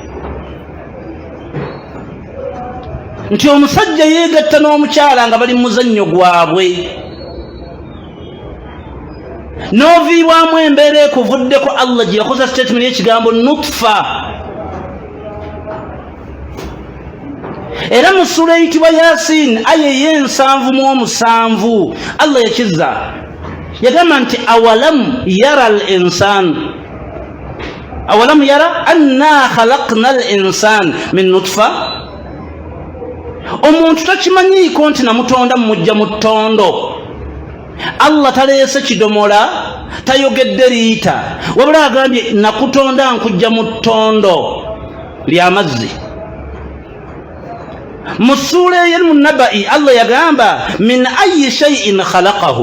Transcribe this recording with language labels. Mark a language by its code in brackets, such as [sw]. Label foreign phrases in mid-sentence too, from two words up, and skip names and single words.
[lg] nti omusajja yeegatta n'omukyala nga bali mu muzannyo gwabwe n'oviibwamu embeera ekuvuddeko Allah gye yakoza statement y'ekigambo nutfa. era mu sura eyitibwa Yasin aya ey'ensanvu Allah yakizza yagamba nti [ar] أولم ير أنا خلقنا الإنسان من نطفة. [lg] omuntu takimanyiiko nti namutonda mujja mu ttondo. Allah taleese kidomola tayogedde liita wabula agambye nakutonda nkujja mu ttondo ly'amazzi. mu ssuula ey'emu Nabai Allah yagamba [ar] من أي شيء خلقه.